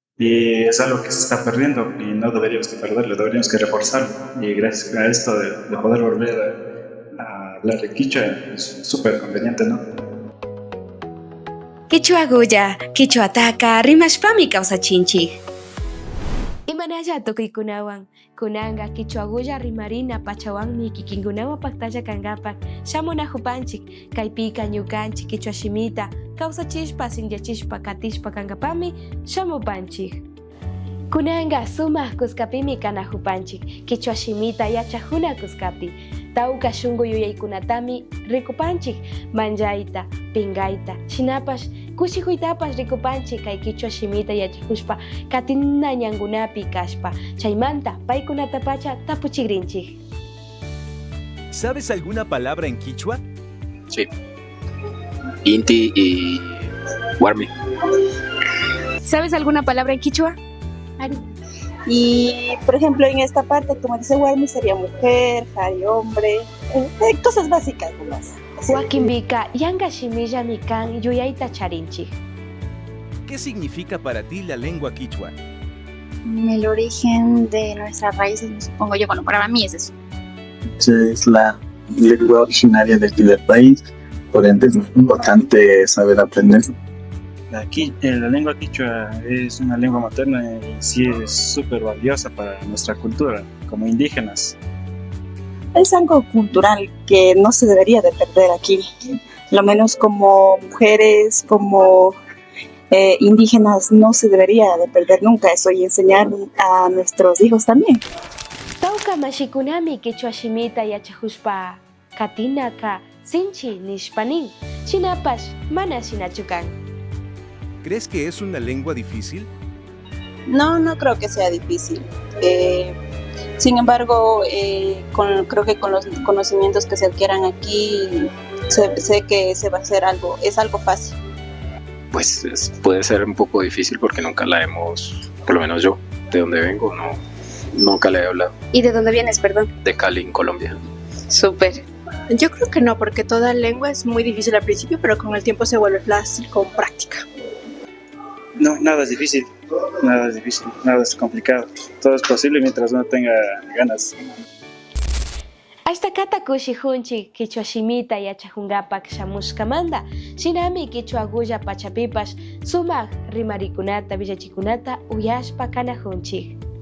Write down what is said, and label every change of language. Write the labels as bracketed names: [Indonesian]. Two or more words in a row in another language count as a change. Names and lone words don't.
[Spanish] Y es algo que se está perdiendo y no deberíamos que perderlo, deberíamos que reforzarlo. Y gracias a esto de poder volver a hablar de quichua es súper conveniente, ¿no? [Quechua] Quichua Goya, Quichua Taka, rimashpami kawsachinchik. Imanalla tukuykunawan, kunanga Quichua Goya rimarina pachawanmi kikinkunawan paktalla kankapak, shamunahupanchik, kaypika ñukanchik Quichua shimita, kawsachishpa, sinllachishpa, katishpa kankapami, shamupanchik. Kunanga sumaq kuskapimi kanahupanchik, Quichua shimita yachajuna kuskapi, tawka shunqu yuyaykunatami rikupanchik, manchayta, pinqayta, shinapash kushikuytapas rikupanchik kay Quichua shimita yachakushpa katina ñankunapi kashpa, chaymanta paykunatapacha tapuchikrinchik. [Spanish] ¿Sabes alguna palabra en quichua? Sí. Inti y Warmi. ¿Sabes alguna palabra en quichua? Y por ejemplo en esta parte, como dice Warmi, sería mujer, Jari hombre, cosas básicas nomás. [Quechua] Wakinbika yanga shimilla mikan yuyayta charinchik. [Spanish] ¿Qué significa para ti la lengua quichua? El origen de nuestras raíces, supongo yo, bueno, para mí es eso. Es la lengua originaria de aquí del país, por ende es muy importante saber aprender. Aquí, la lengua quichua es una lengua materna y sí es súper valiosa para nuestra cultura como indígenas. Es algo cultural que no se debería de perder aquí, lo menos como mujeres, como indígenas, no se debería de perder nunca eso y enseñar a nuestros hijos también. [Quechua] Tawka mashikunami Quichua shimita yachakushpa katinaka sinchi nishpanin, shinapash mana shinachukan. [Spanish] ¿Crees que es una lengua difícil? No, no creo que sea difícil. Sin embargo, creo que con los conocimientos que se adquieran aquí, sé que se va a hacer algo, es algo fácil. Pues puede ser un poco difícil porque nunca la hemos, por lo menos yo, de donde vengo, nunca la he hablado. ¿Y de dónde vienes, perdón? De Cali, en Colombia. Súper. Yo creo que no, porque toda lengua es muy difícil al principio, pero con el tiempo se vuelve fácil con práctica. No, nada es difícil, nada es complicado. Todo es posible mientras uno tenga ganas. [Quechua] Hasta kata kushijunchik Quichua shimita yachajunkapak shamushkamanta, shinami Quichua Goya pachapipash sumaq rimarikunata villachikunata uyashpa kanajunchik.